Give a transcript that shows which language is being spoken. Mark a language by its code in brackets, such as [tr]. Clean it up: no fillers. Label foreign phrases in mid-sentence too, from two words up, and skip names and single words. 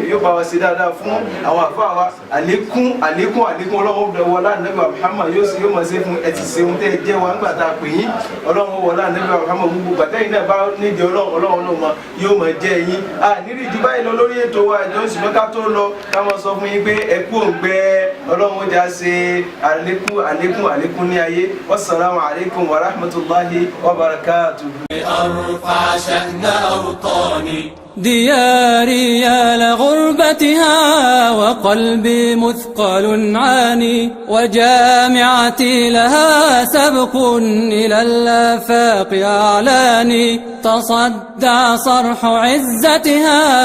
[yo] yóò bá wa ṣe dáadáa fún àwọn àfáà wa àlékún Ọlọ́run wọlé ànábì Muhammad yóò máa ṣe fún ẹ ti ṣe ohun tẹ́ ẹ jẹ́ wa nígbà tá a pè yín Ọlọ́run wọlé ànábì Muhammad gbogbo gbàtẹ́yìn náà bá nídìí Ọlọ́run náà yóò máa jẹ́ yín nírí ju báyìí lọ lórí ètò wa ìjọ ìṣùgbọ́n ká tó lọ ká máa sọ fún yín pé ẹ kú òǹgbẹ Ọlọ́run ó já ṣe àlékún ní ayé [ar] والسلام عليكم ورحمة الله وبركاته. أرفع شأن أوطاني دياري يا لغربتها وقلبي مثقل عاني وجامعتي لها سبق إلى الآفاق أعلاني تصدع صرح عزتها